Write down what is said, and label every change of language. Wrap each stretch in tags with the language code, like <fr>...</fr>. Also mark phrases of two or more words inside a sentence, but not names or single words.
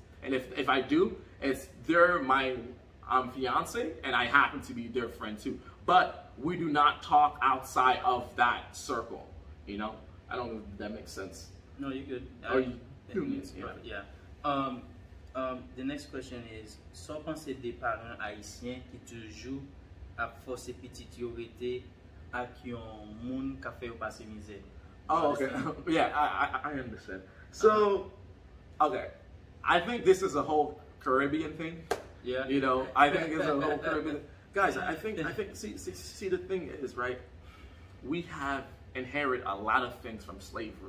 <en>And if I do, they're my fiance, and I happen to be their friend too. But we do not talk outside of that circle. I don't know if that makes sense. No, you're good. Yeah. The next question is, so</en> <ht>pensez des parents haïtiens qui toujours a forcé petit yo rete ak yon moun ka fait passer misère.</ht> <en>Oh, okay. Yeah, I understand. So, okay. I think this is a whole Caribbean thing. Yeah. I think it's a whole Caribbean. Guys, I think. See, the thing is, right? We have inherited a lot of things from slavery.</en>